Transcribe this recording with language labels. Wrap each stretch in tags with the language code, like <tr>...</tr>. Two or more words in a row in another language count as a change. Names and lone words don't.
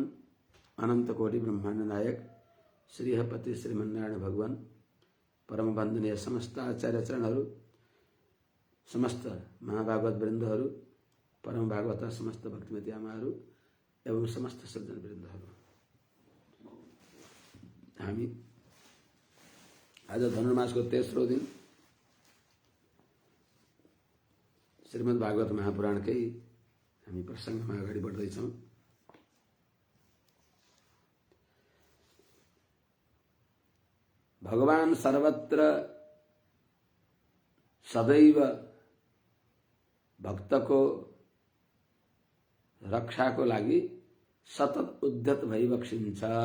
<ne>अनंत कोटि ब्रह्मांड नायक श्रीहपति श्रीमन्नारायण भगवान परम वंदनीय समस्त आचार्य चरणहरू, समस्त महाभागवत वृन्दहरू, परम भागवत समस्त भक्तिमती आमाहरू एवं समस्त सज्जन वृन्दहरू, हामी आज धनुर्मासको तेस्रो दिन श्रीमद् भागवत महापुराणकै हामी प्रसङ्गमा अगाडि बढ्दैछौँ। भगवान सर्वत्र सदैव भक्तको रक्षाको लागि सतत उद्यत भइबक्सिन्छ।</ne>